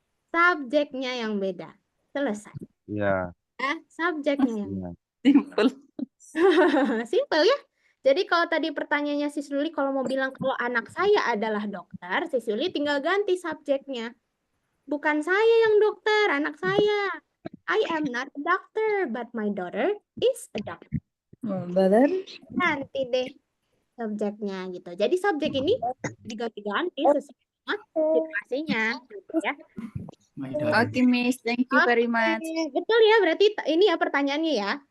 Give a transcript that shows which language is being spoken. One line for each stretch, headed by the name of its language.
Indonesian: Subjeknya yang beda. Selesai. Ya. Subjeknya yang Ya.
English: Simple.
Indonesian: Simple ya. Jadi kalau tadi pertanyaannya Sis Yuli kalau mau bilang kalau anak saya adalah dokter, Sis Yuli tinggal ganti subjeknya. Bukan saya yang dokter, anak saya.
English: I am not a doctor, but my daughter is a doctor. Brother.
Indonesian: Ganti deh subjeknya gitu. Jadi subjek ini diganti-ganti sesuai dengan situasinya gitu ya.
English: Oke, Miss. Thank you very much.
Indonesian: Betul ya, berarti ini ya pertanyaannya ya.